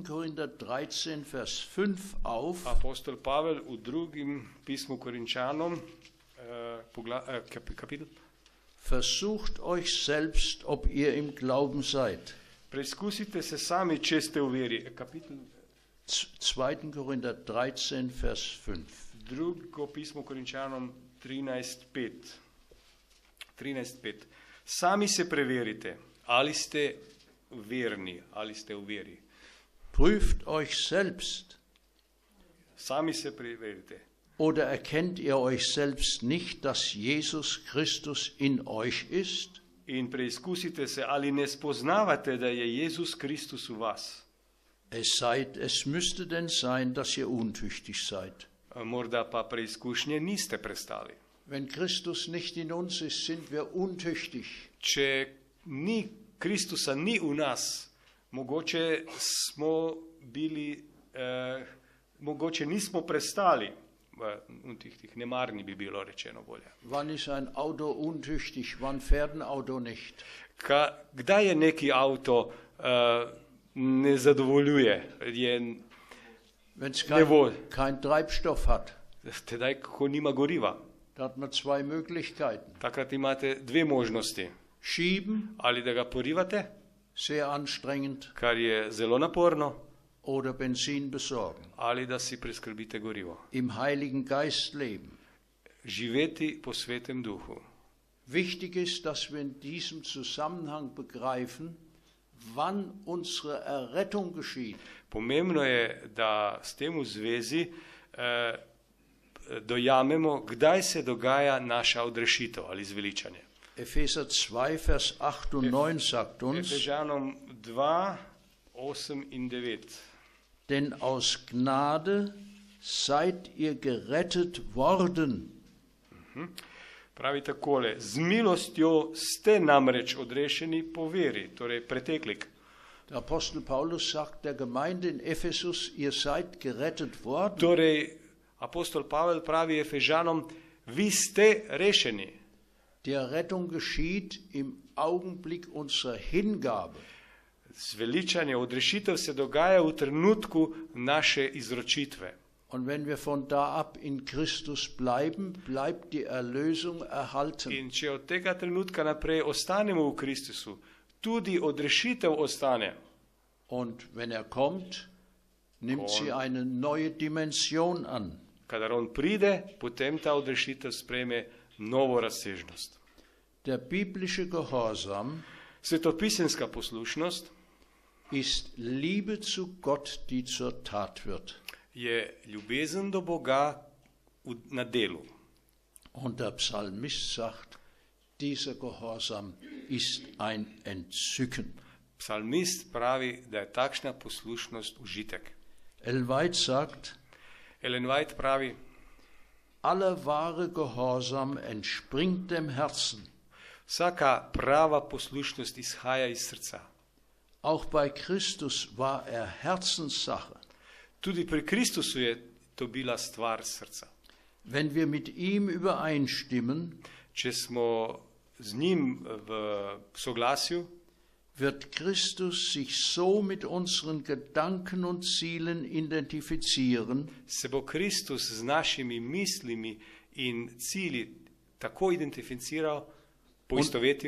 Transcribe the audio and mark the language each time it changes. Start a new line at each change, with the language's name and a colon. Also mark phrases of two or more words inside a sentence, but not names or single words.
German: Korinther 13, Vers 5 auf,
Slovenian: Apostol Pavel v 2. pismu Korinčanom,
German: kapitel, versucht euch selbst, ob ihr im Glauben seid.
Slovenian: preizkusite se sami, če ste v veri.
German: Kapitel 2. Korinther 13, Vers 5.
Slovenian: 2. pismo Korinčanom 13.5. 13.5. Sami se preverite, ali ste verni, ali ste v veri.
German: Prüft euch selbst.
Slovenian: Sami se preverite.
German: Oder erkennt ihr euch selbst nicht, dass Jesus Christus in euch ist?
Slovenian: In preizkusite se, ali ne spoznavate, da je Jezus Kristus v vas.
German: Es müsste denn sein, dass ihr untüchtig seid.
Slovenian: Morda pa preizkušnje niste prestali.
German: Wenn Christus nicht in uns ist, sind wir untüchtig.
Slovenian: Če ni Kristusa ni v nas, mogoče smo bili, mogoče nismo prestali, tih nemarni bi bilo rečeno bolje.
German: Wann ist ein Auto untüchtig? Wann fährt ein Auto nicht?
Slovenian: Kdaj je neki avto ne zadovoljuje,
German: Wenn es Jawohl. kein Treibstoff hat,
Slovenian: tedaj, ko nima goriva.
German: da hat man zwei Möglichkeiten.
Slovenian: Takrat imate dve možnosti.
German: Schieben,
Slovenian: Ali da ga porivate,
German: sehr anstrengend,
Slovenian: kar je zelo naporno,
German: oder Benzin besorgen.
Slovenian: ali da si priskrbite gorivo.
German: Im Heiligen Geist leben.
Slovenian: Živeti po Svetem Duhu.
German: Wichtig ist, dass wir in diesem Zusammenhang begreifen, wann unsere Errettung geschieht.
Slovenian: Pomembno je, da s tem v zvezi dojamemo, kdaj se dogaja naša odrešitev ali zveličanje.
German: Epheser 2, Vers 8 und 9 sagt uns,
Slovenian: Efežanom 2, 8 in 9.
German: denn aus Gnade seid ihr gerettet worden.
Slovenian: Pravi takole, z milostjo ste namreč odrešeni po veri, torej preteklik.
German: Der Apostel Paulus sagt der Gemeinde in Ephesus, ihr seid gerettet worden.
Slovenian: Torej, apostol Pavel pravi Efežanom, vi ste rešeni.
German: Die Rettung geschieht im Augenblick unserer Hingabe.
Slovenian: Zveličanje, odrešitev se dogaja v trenutku naše izročitve.
German: Und wenn wir von da ab in Christus bleiben, bleibt die Erlösung erhalten.
Slovenian: In če od tega trenutka naprej ostanemo v Kristusu, tudi odrešitev ostane.
German: Und wenn kommt, nimmt sie eine neue Dimension an.
Slovenian: Kadar on pride, potem ta odrešitev sprejme novo razsežnost.
German: Der biblische Gehorsam
Slovenian: Svetopisemska poslušnost
German: ist Liebe zu Gott, die zur Tat wird.
Slovenian: Je ljubezen do Boga na delu.
German: Und der Psalmist sagt, dieser Gehorsam ist ein Entzücken.
Slovenian: Psalmist pravi, da je takšna poslušnost užitek.
German: Ellen White sagt,
Slovenian: Ellen White pravi,
German: aller wahre Gehorsam entspringt dem Herzen.
Slovenian: vsaka prava poslušnost izhaja iz srca.
German: Auch bei Christus war Herzenssache.
Slovenian: Tudi pri Kristusu je to bila stvar srca.
German: Wenn wir mit ihm übereinstimmen,
Slovenian: Če smo z njim v soglasju,
German: wird Christus sich so mit unseren Gedanken und Zielen identifizieren,
Slovenian: se bo Kristus z našimi mislimi in cilji tako identificiral, poistovetil,